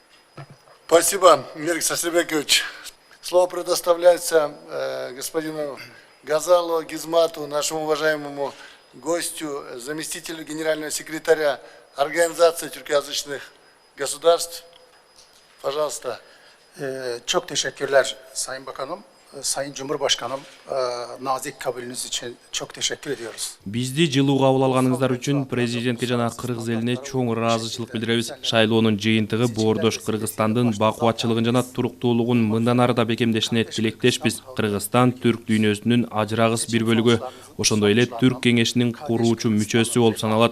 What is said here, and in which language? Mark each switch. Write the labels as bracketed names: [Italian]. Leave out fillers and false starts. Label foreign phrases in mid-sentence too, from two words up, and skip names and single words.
[Russian] Спасибо, Мирик Сасребекович. Слово предоставляется господину Газалу Гизмату, нашему уважаемому гостю, заместителю генерального секретаря Организации тюркоязычных государств. Пожалуйста. [Turkish] Çok teşekkürler Sayın Bakanım, Sayın Cumhurbaşkanım, nazik kabulünüz için çok teşekkür ediyoruz. [Kyrgyz] Бизди жылуу кабыл алганыңыздар үчүн президентке жана кыргыз элине чоң ыраазычылык билдиребиз. Шайлоонун жыйынтыгы боордош Кыргызстандын бакубатчылыгын жана туруктуулугун мындан ары да бекемдешине тилектешпиз. Кыргызстан түрк дүйнөсүнүн ажырагыс бир бөлүгү. Ошондой эле Түрк кеңешинин куруучу мүчөсү болуп саналат.